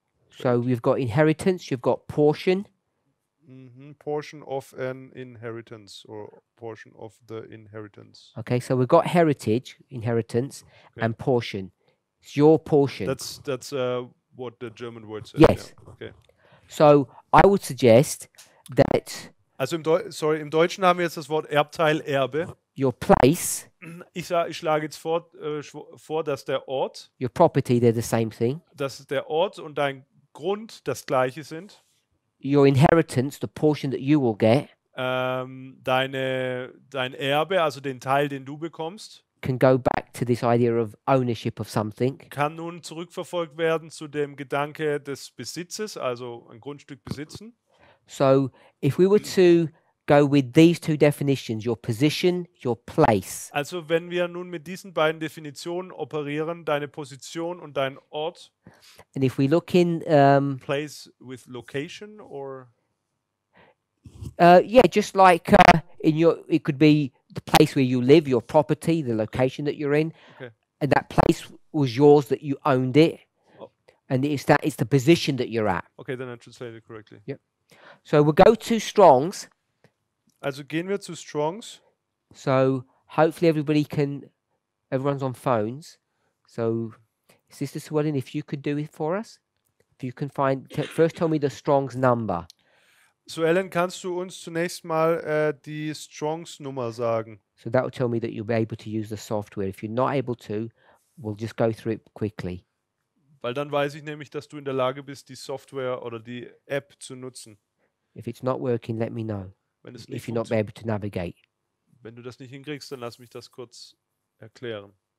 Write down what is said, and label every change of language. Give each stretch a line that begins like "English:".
English: So we've got inheritance, you've got portion. Portion of an inheritance or portion of the inheritance. Okay, so we've got heritage, inheritance, and portion. It's your portion. That's what the German word says. Yes. Yeah. Okay. So I would suggest that
German: Also im Deutschen haben wir jetzt das Wort Erbteil, Erbe.
English: your place,
German: Ich schlage jetzt vor, dass der Ort,
English: your property, they're the same thing.
German: dass der Ort und dein Grund das gleiche sind.
English: Your inheritance, the portion that you will get,
German: Dein Erbe, also den Teil, den du bekommst,
English: can go back to this idea of ownership of something.
German: kann nun zurückverfolgt werden zu dem Gedanke des Besitzes, also ein Grundstück besitzen.
English: So if we were to go with these two definitions, your position, your place,
German: Also wenn wir nun mit diesen beiden Definitionen operieren, deine Position und dein Ort,
English: and if we look in, place with location or yeah, just like it could be the place where you live, your property, the location that you're in, Okay. and that place was yours, that you owned it, Oh. and it's the position that you're at. Okay, then I translate it correctly. Yep. So we'll go to Strong's.
German: Also gehen wir zu Strongs.
English: So hopefully everyone's on phones. So Sister Swellen, if you could do it for us, if you can first tell me the Strong's number.
German: So Ellen, kannst du uns zunächst mal die Strongs Nummer sagen?
English: So that will tell me that you'll be able to use the software. If you're not able to, we'll just go through it quickly.
German: Weil dann weiß ich nämlich, dass du in der Lage bist, die Software oder die App zu nutzen.
English: If it's not working, let me know.
German: Wenn es nicht
English: If you're not able to navigate.
German: Wenn du das nicht hinkriegst, dann lass mich das kurz erklären.